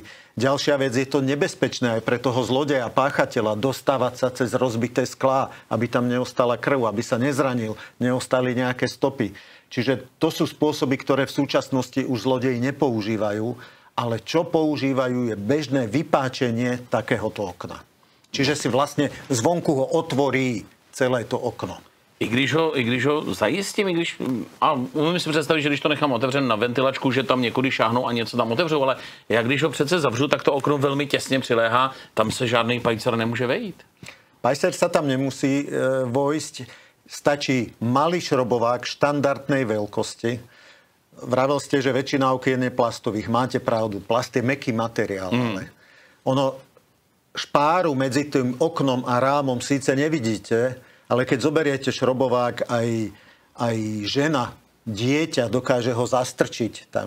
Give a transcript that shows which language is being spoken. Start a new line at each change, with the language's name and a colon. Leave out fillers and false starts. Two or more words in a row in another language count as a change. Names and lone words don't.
Slovak: Ďalšia vec, je to nebezpečné aj pre toho zlodeja, páchateľa, dostávať sa cez rozbité sklá, aby tam neostala krv, aby sa nezranil, neostali nejaké stopy. Čiže to sú spôsoby, ktoré v súčasnosti už zlodeji nepoužívajú, ale čo používajú je bežné vypáčenie takéhoto okna. Čiže si vlastně zvonku ho otvorí celé to okno.
Czech: I když ho zajistím, a umím si představit, že když to nechám otevřen na ventilačku, že tam někudy šáhnou a něco tam otevřou, ale jak když ho přece zavřu, tak to okno velmi těsně přiléhá, tam se žádný pajcer nemůže vejít.
Slovak: Pajcer sa tam nemusí vojsť, stačí malý šrobovák štandardnej veľkosti. Vravel ste, že väčšina okien je plastových, máte pravdu, plast je mäkký materiál, ale špáru medzi tým oknom a rámom síce nevidíte, ale keď zoberiete šrobovák, aj žena, dieťa dokáže ho zastrčiť tam.